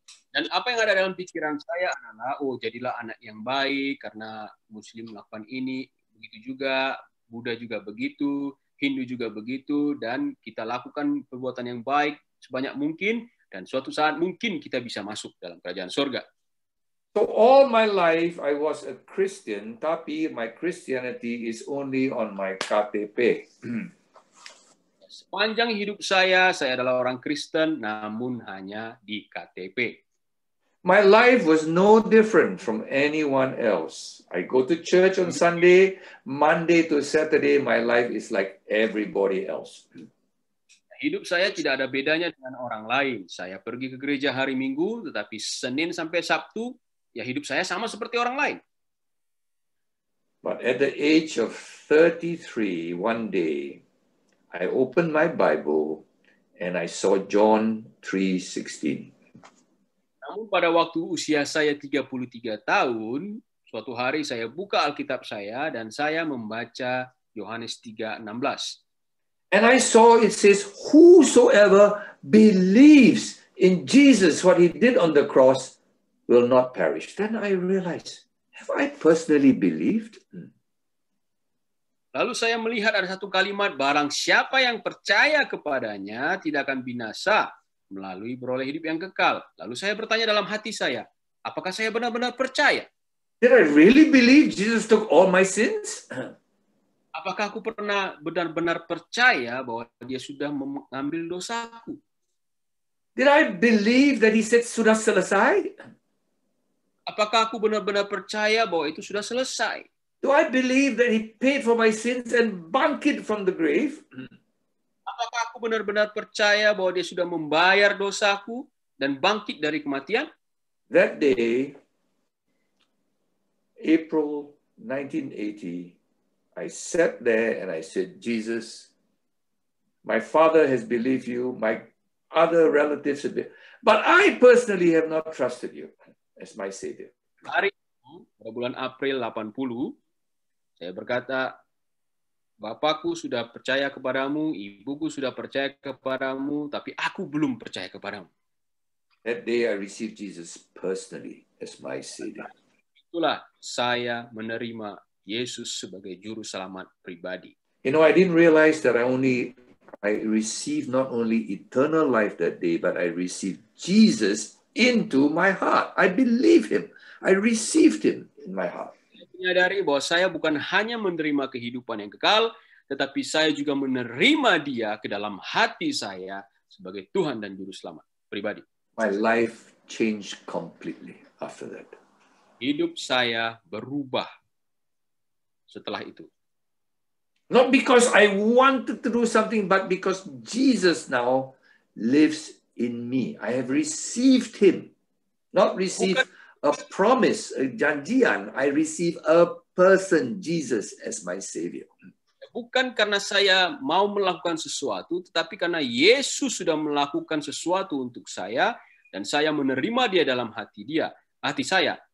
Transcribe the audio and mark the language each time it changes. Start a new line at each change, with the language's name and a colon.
Indonesian: Dan apa yang ada dalam pikiran saya adalah, jadilah anak yang baik karena Muslim melakukan ini, begitu juga, Buddha juga begitu, Hindu juga begitu, dan kita lakukan perbuatan yang baik sebanyak mungkin, dan suatu saat mungkin kita bisa masuk dalam kerajaan surga.
English: So all my life I was a Christian,
Indonesian: tapi
English: my Christianity is only on my KTP.
Indonesian: Sepanjang hidup saya adalah orang Kristen, namun hanya di KTP.
English: My life was no different from anyone else. I go to church on Sunday, Monday to Saturday, my life is like everybody else.
Indonesian: Hidup saya tidak ada bedanya dengan orang lain. Saya pergi ke gereja hari Minggu, tetapi Senin sampai Sabtu, ya hidup saya sama seperti orang lain.
English: But at the age of 33, one day, I opened my Bible and I saw John 3:16.
Indonesian: Namun pada waktu usia saya 33 tahun, suatu hari saya buka Alkitab saya dan saya membaca Yohanes 3:16.
English: And I saw it says, whosoever believes in Jesus, what he did on the cross, will not perish. Then I realized, have I personally believed?
Indonesian: Lalu saya melihat ada satu kalimat, barang siapa yang percaya kepadanya tidak akan binasa, melalui beroleh hidup yang kekal. Lalu saya bertanya dalam hati saya, apakah saya benar-benar percaya?
English: Did I really believe Jesus took all my sins?
Indonesian: Apakah aku pernah benar-benar percaya bahwa dia sudah mengambil dosaku?
English: Did I believe that he said,
Indonesian: sudah selesai? Apakah aku benar-benar percaya bahwa itu sudah selesai?
English: Do I believe that he paid for my sins and
Indonesian: bangkit
English: from the grave?
Indonesian: Apakah aku benar-benar percaya bahwa dia sudah membayar dosaku dan bangkit dari kematian?
English: That day, April 1980, I sat there and I said, Jesus, my father has believed you, my other relatives have believed, but I personally have not trusted you as my Savior.
Indonesian: Hari itu, pada bulan April 80, saya berkata, Bapakku sudah percaya kepadamu, ibuku sudah percaya kepadamu, tapi aku belum percaya kepadamu.
English: That day I received Jesus personally as my Savior.
Indonesian: Itulah saya menerima Yesus sebagai juru selamat pribadi.
English: You know, I didn't realize that I received not only eternal life that day, but I received Jesus into my heart. I believe him. I received him in my heart.
Indonesian: Saya menyadari bahwa saya bukan hanya menerima kehidupan yang kekal, tetapi saya juga menerima dia ke dalam hati saya sebagai Tuhan dan juru selamat pribadi.
English: My life changed completely after that.
Indonesian: Hidup saya berubah setelah itu.
English: Not because I wanted to do something, but because Jesus now lives in me. I have received him. Not received a promise, a
Indonesian: janjian.
English: I receive a person, Jesus, as my Savior.
Indonesian: Bukan karena saya mau melakukan sesuatu, tetapi karena Yesus sudah melakukan sesuatu untuk saya, dan saya menerima dia dalam hati saya.